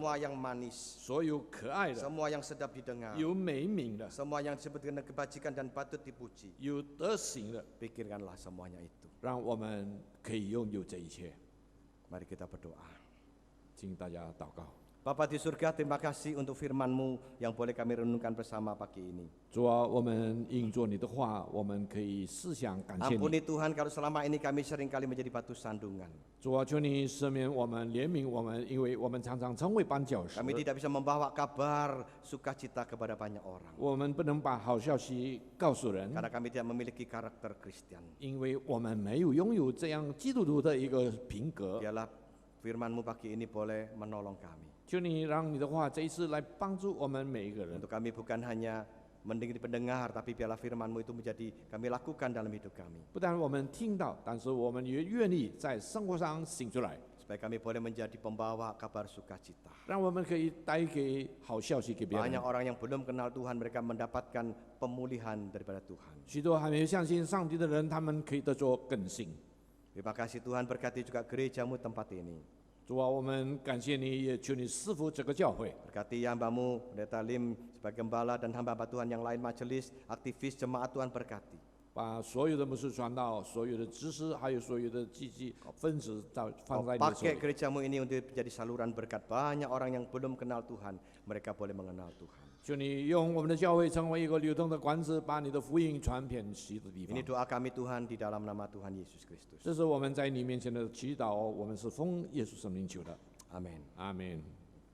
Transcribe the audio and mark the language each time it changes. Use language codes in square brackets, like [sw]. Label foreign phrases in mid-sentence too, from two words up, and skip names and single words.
[id] semua yang manis, [zh] 所有可爱的， [id] semua yang sedap didengar, [zh] 有美名的， [id] semua yang disebut dengan kebajikan dan patut dipuji. [zh] 有德行的， [id] Pikirkanlah semuanya itu. [zh] 让我们可以拥有这一切。 [id] Mari kita berdoa. [zh] 请大家祷告。 [id] Bapa di surga, terima kasih untuk firman-Mu yang boleh kami renungkan bersama pagi ini. [zh] 主啊，我们应做你的话，我们可以思想感谢你。 [id] Ampuni Tuhan kalau selama ini kami seringkali menjadi batu sandungan. [zh] 主啊，求你赦免我们，怜悯我们，因为我们常常成为绊脚石。 [id] Kami tidak bisa membawa kabar sukacita kepada banyak orang. [zh] 我们不能把好消息告诉人， [id] Karena kami tidak memiliki karakter Kristen. [zh] 因为我们没有拥有这样基督徒的一个品格。 [id] Biarlah firman-Mu pagi ini boleh menolong kami. [zh] 求你让你的话这一次来帮助我们每一个人。 [id] Untuk kami bukan hanya mendengar pendengar, tapi biarlah firman-Mu itu menjadi kami lakukan dalam hidup kami. [zh] 不但我们听到，但是我们也愿意在生活上行出来， [id] Supaya kami boleh menjadi pembawa kabar sukacita. [zh] 让我们可以带给好消息给别人 [id] Banyak。orang yang belum kenal Tuhan, mereka mendapatkan pemulihan daripada Tuhan. [zh] 许多还没有相信上帝的人，他们可以得着更新。 [id] Terima kasih Tuhan, berkati juga gereja-Mu tempat ini. [zh] 主啊，我们感谢你，也求你赐福这个教会。 [id] Berkati hamba-Mu, Pendeta Lim sebagai gembala dan hamba-hamba Tuhan yang lain, majelis, aktivis, jemaat Tuhan berkati. [zh] 把所有的牧师传道、所有的知识，还有所有的积极分子放在你的手 [id] Pakai [zh] 里。 [id] gereja-Mu ini untuk menjadi saluran berkat. Banyak orang yang belum kenal Tuhan, mereka boleh mengenal Tuhan. [zh] 求你用我们的教会成为一个流通的管子，把你的福音传遍许多地方 [id] Ini。doa kami Tuhan di dalam nama Tuhan Yesus Kristus. [zh] 这是我们在你面前的祈祷，我们是奉耶稣圣名求的。 [id] Amin. [zh] 阿门。